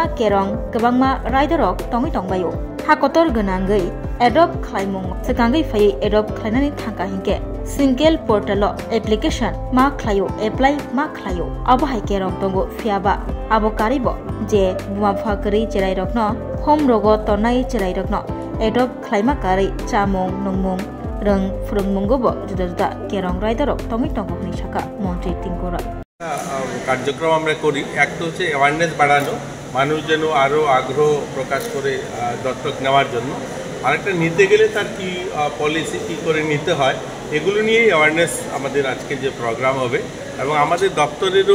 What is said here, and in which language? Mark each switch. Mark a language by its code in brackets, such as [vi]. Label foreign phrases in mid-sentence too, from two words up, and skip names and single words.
[trp] kerong kabangma riderok tongi tongbayo hakotor ganangai adopt khlaimung sekangai phai adopt khlainani thangka hinke [en] single portal application [trp] ma khlayo apply ma khlayo abo hai kerong tongo fiaba abo karibo je buma phakari cherai rokno home rogo tonai cherai rokno adopt khlaima kari chamung nungmung rang furung munggobo juda-juda kerong riderok tongi tongo ni shaka montri tingkora [bn] কার্যক্রম আমরা করি একটা হচ্ছে অ্যাওয়ারনেস বাড়ানো মানুষ যেন আরও আগ্রহ প্রকাশ করে দত্তক নেওয়ার জন্য আরেকটা নিতে গেলে তার কি পলিসি কী করে নিতে হয় এগুলো নিয়েই অ্যাওয়ারনেস আমাদের আজকে যে প্রোগ্রাম হবে এবং আমাদের দপ্তরেরও